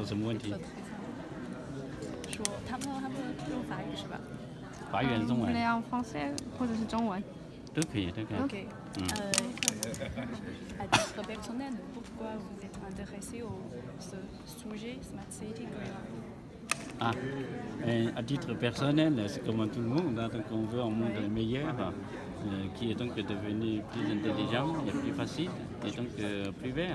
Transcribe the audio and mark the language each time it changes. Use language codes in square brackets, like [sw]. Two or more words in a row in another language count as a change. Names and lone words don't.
[zh] 什么问题？说他们用法语是吧？法语还是中文？ [fr] en français [zh] 或者是中文。都可以，都可以。 OK. [fr] À titre personnel, pourquoi vous êtes intéressé au ce sujet [en] Smart City Green? [fr] Ah, à titre personnel, c'est comme tout le monde, hein, donc on veut un monde meilleur, qui est donc devenu plus intelligent et plus facile, et donc plus vert.